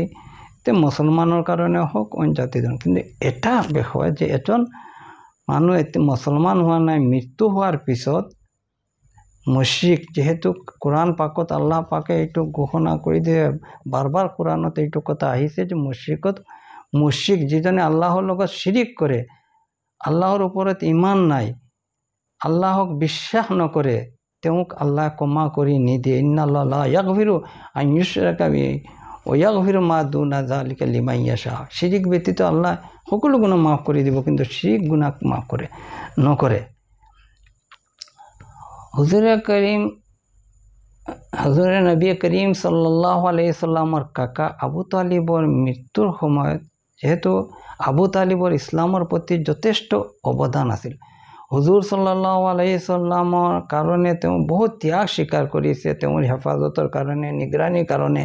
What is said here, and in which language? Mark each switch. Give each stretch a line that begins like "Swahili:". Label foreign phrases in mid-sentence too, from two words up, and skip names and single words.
Assamese: মুছলমানৰ কাৰণে হওক অইন জাতি ধৰ্ম। কিন্তু এটা বিষয় যে এজন মানুহ মুছলমান হোৱা নাই, মৃত্যু হোৱাৰ পিছত মুশ্ৰিক, যেহেতু কোৰআন পাকত আল্লাহ পাকে এইটো ঘোষণা কৰি দিয়ে, বাৰ কোৰআনত এইটো কথা আহিছে যে মুশ্ৰিক যিজনে আল্লাহৰ লগত শিৰিক কৰে, আল্লাহৰ ওপৰত ইমান নাই, আল্লাহক বিশ্বাস নকৰে, তেওঁক আল্লাহ ক্ষমা কৰি নিদিয়ে।
Arabic: إن الله لا يغفر أن يشرك به ويغفر ما دون ذلك لمن يشاء.
Assamese: শিৰিক ব্যতীত আল্লাহ সকলো গুনাহ মাফ কৰি দিব, কিন্তু শিৰিক গুনাহ মাফ নকৰে। হুজুৰে নবী কৰীম
Arabic: صلى الله عليه وسلم
Assamese: কাকা আবু তালিবৰ মৃত্যুৰ সময়ত যেহেতু আবু তালিবৰ ইছলামৰ প্ৰতি যথেষ্ট অৱদান আছিল, হুজুৰ
Arabic: صلى الله عليه وسلم
Assamese: কাৰণে তেওঁ বহুত ত্যাগ স্বীকাৰ কৰিছে, তেওঁৰ হেফাজতৰ কাৰণে, নিগৰানীৰ কাৰণে।